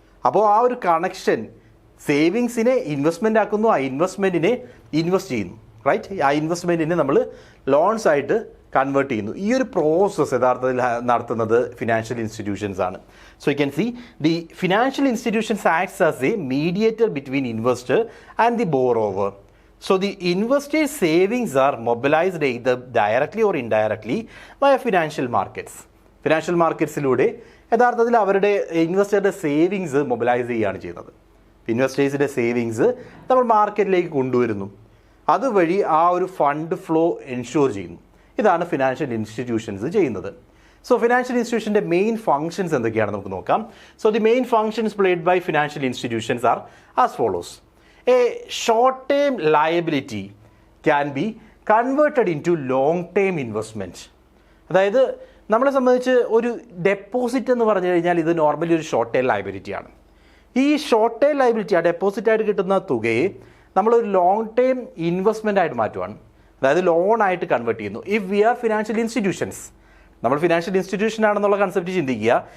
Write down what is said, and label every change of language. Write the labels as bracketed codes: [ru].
[ml] അപ്പോൾ ആ ഒരു കണക്ഷൻ സേവിങ്സിനെ ഇൻവെസ്റ്റ്മെൻ്റ് ആക്കുന്നു, ആ ഇൻവെസ്റ്റ്മെൻറ്റിനെ ഇൻവെസ്റ്റ് ചെയ്യുന്നു, റൈറ്റ്? ആ ഇൻവെസ്റ്റ്മെൻറ്റിനെ നമ്മൾ ലോൺസ് ആയിട്ട് കൺവേർട്ട് ചെയ്യുന്നു. ഈ ഒരു പ്രോസസ്സ് യഥാർത്ഥത്തിൽ നടത്തുന്നത് ഫിനാൻഷ്യൽ ഇൻസ്റ്റിറ്റ്യൂഷൻസ് ആണ്. [en] So you can see the financial institutions acts as a mediator between investor and the borrower. So the investor's savings are mobilized either directly or indirectly via financial markets. [ml] Financial മാർക്കറ്റ്സിലൂടെ യഥാർത്ഥത്തിൽ അവരുടെ ഇൻവെസ്റ്ററുടെ savings mobilise ചെയ്യുകയാണ് ചെയ്യുന്നത്. ഇൻവെസ്റ്റേഴ്സിൻ്റെ savings നമ്മൾ മാർക്കറ്റിലേക്ക് കൊണ്ടുവരുന്നു, അതുവഴി ആ ഒരു ഫണ്ട് ഫ്ലോ എൻഷുർ ചെയ്യുന്നു. ഇതാണ് ഫിനാൻഷ്യൽ ഇൻസ്റ്റിറ്റ്യൂഷൻസ് ചെയ്യുന്നത്. സോ ഫിനാൻഷ്യൽ ഇൻസ്റ്റിറ്റ്യൂഷൻ്റെ മെയിൻ ഫങ്ഷൻസ് എന്തൊക്കെയാണ് നമുക്ക് നോക്കാം. [en] So the main functions played by financial institutions are as follows. A short-term liability can be converted into long-term investment. [ml] അതായത് നമ്മളെ സംബന്ധിച്ച് ഒരു ഡെപ്പോസിറ്റ് എന്ന് പറഞ്ഞു കഴിഞ്ഞാൽ ഇത് നോർമലി ഒരു ഷോർട്ട് ടൈം ലയബിലിറ്റിയാണ്. ഈ ഷോർട്ട് ടൈം ലയബിലിറ്റി, ആ ഡെപ്പോസിറ്റ് ആയിട്ട് കിട്ടുന്ന തുകയെ നമ്മളൊരു ലോങ് ടൈം ഇൻവെസ്റ്റ്മെൻ്റ് ആയിട്ട് മാറ്റുവാണ്, അതായത് ലോൺ ആയിട്ട് കൺവേർട്ട് ചെയ്യുന്നു. [en] if we are financial institutions, [ml] നമ്മൾ ഫിനാൻഷ്യൽ ഇൻസ്റ്റിറ്റ്യൂഷൻ ആണെന്നുള്ള കൺസെപ്റ്റ് ചിന്തിക്കുക.